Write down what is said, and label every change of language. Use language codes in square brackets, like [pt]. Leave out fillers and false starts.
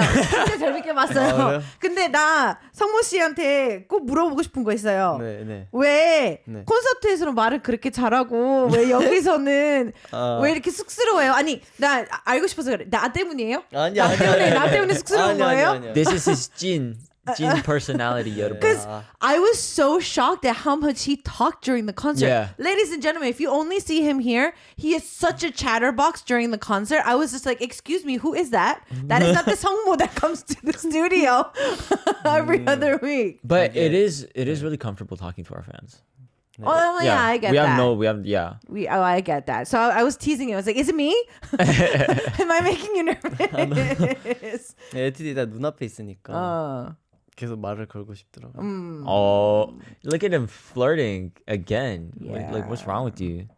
[ko] 진짜 재밌게 봤어요. 아, 그래요? 근데 나 성모 씨한테 꼭 물어보고 싶은 거 있어요. 네. 왜 네. 콘서트에서는 말을 그렇게 잘하고 왜 여기서는 왜 이렇게 쑥스러워요? 아니, 나 알고 싶어서 그래. 나 때문이에요? 아니야, 나 때문에 쑥스러운 거예요? [en] This is his Jin personality, [ko] 여러분. [en] Because I was so shocked at how much he talked during the concert. Yeah. Ladies and gentlemen, if you only see him here, he is such a chatterbox during the concert. I was just like, excuse me, who is that? That is not the Sungmo that comes to the studio every other week. But it is really comfortable talking to our fans. Oh, yeah, I get we that. I I get that. So I was teasing him. I was like, is it me? Am I making you nervous? [ko] 에티디 다 눈앞에 있으니까 어. 계속 말을 걸고 싶더라고요. [en] Oh, look at him flirting again. Yeah. Like, what's wrong with you?